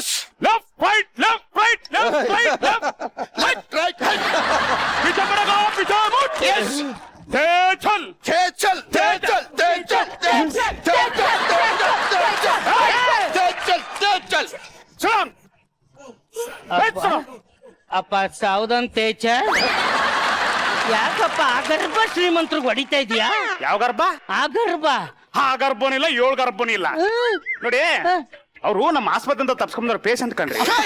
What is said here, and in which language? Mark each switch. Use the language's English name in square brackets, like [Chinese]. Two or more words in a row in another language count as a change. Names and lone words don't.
[English] left right left right left right left Right. [Hindi] पीछे पड़ेगा पीछे मुड़ [English] Yes. [Hindi] चल चल. चल [Kannada] ಅಪ್ಪ ಸಾವುದನ್ ತೇಜ, ಯಾಕಪ್ಪ ಆಗರ್ಭ ಶ್ರೀಮಂತರಿಗೆ ಹೊಡಿತಾ ಇದೀಯಾ? ಯಾವ ಗರ್ಭ? ಆಗರ್ಭ ಆ ಗರ್ಭನಿಲ್ಲ 7 ಗರ್ಭನಿಲ್ಲ ನೋಡಿ. ಅವರು ನಮ್ಮ ಆಸ್ಪತ್ರೆಯಿಂದ ತಪ್ಸ್ಕೊಂಡ್ರ ಪೇಷಂಟ್ ಕಂಡ್ರಿ.